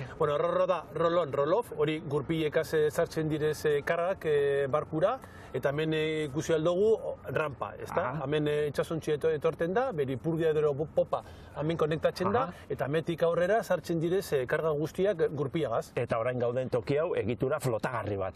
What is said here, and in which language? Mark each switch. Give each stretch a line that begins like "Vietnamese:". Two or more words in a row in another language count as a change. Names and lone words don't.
Basque: Bueno, rorro da
English: roll-on, roll-off,
Basque: hori gurpilekaz sartzen direz kargak barkura, eta hemen ikusi aldugu rampa, ezta? Hemen itsasontzi etorten da, beri purdia edo popa hemen konektatzen da, eta hemetik aurrera sartzen direz karga guztiak gurpilagaz. Eta orain gauden toki hau egitura flotagarri bat.